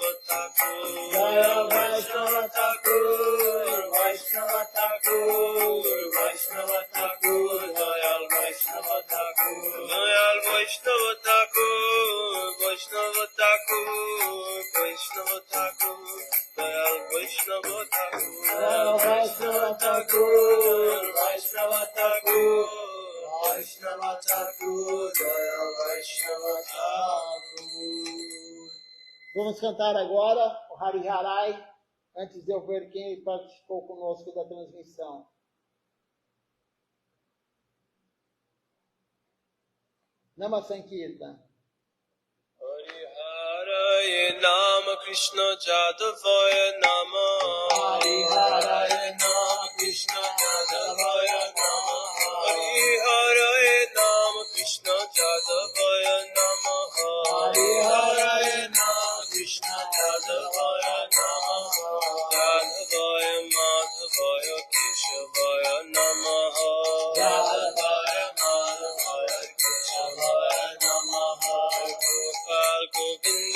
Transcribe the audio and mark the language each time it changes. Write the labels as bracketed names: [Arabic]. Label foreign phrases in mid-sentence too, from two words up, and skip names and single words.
[Bangla] ঠাকুর দয়াল বৈষ্ণব ঠাকুর বৈষ্ণব ঠাকুর বৈষ্ণব ঠাকুর দয়াল বৈষ্ণব ঠাকুর দয়াল বৈষ্ণব ঠাকুর বৈষ্ণব ঠাকুর বৈষ্ণব ঠাকুর দয়াল বৈষ্ণব ঠাকুর দয়াল বৈষ্ণব ঠাকুর বৈষ্ণব ঠাকুর বৈষ্ণব ঠাকুর দয়াল বৈষ্ণব ঠাকুর. [Portuguese] Vamos cantar agora o Hari Harai, antes de eu ver quem participou conosco da transmissão. [Sanskrit] Nama Sankirtan. Hari Haray Nam Krishna Jadavaya Nama Hari Haray Nam Krishna Jadavaya Nama Hari Haray Nam Krishna Jadavaya Nama Hari Haray Nam Krishna Jadavaya Nama Jadavaya Madhavaya Keshavaya Nama Jadavaya Madhavaya Keshavaya Nama Gopal Govinda